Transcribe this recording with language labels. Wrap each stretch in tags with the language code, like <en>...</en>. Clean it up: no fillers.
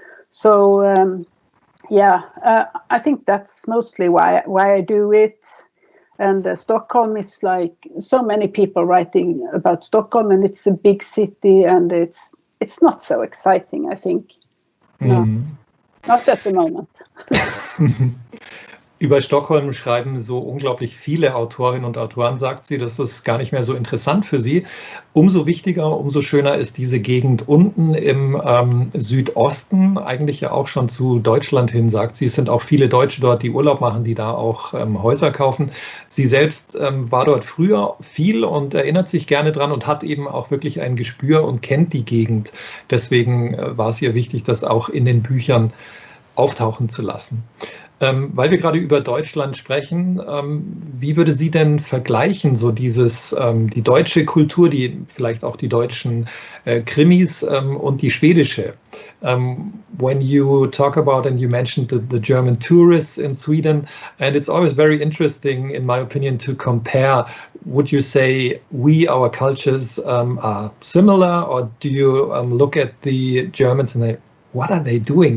<en>So I think that's mostly why I do it. And Stockholm is like so many people writing about Stockholm, and it's a big city, and it's not so exciting, I think. No, not at the moment.</en> <de>Über Stockholm schreiben so unglaublich viele Autorinnen und Autoren, sagt sie. Das ist gar nicht mehr so interessant für sie. Umso wichtiger, umso schöner ist diese Gegend unten im Südosten, eigentlich ja auch schon zu Deutschland hin, sagt sie. Es sind auch viele Deutsche dort, die Urlaub machen, die da auch Häuser kaufen. Sie selbst war dort früher viel und erinnert sich gerne dran und hat eben auch wirklich ein Gespür und kennt die Gegend. Deswegen war es ihr wichtig, das auch in den Büchern auftauchen zu lassen. Weil wir gerade über Deutschland sprechen, wie würde sie denn vergleichen, so die deutsche Kultur, vielleicht auch die deutschen Krimis und die schwedische?</de> <en>When you talk about, and you mentioned the German tourists in Sweden, and it's always very interesting, in my opinion, to compare. Would you say our cultures are similar, or do you look at the Germans and say, what are they doing?</en>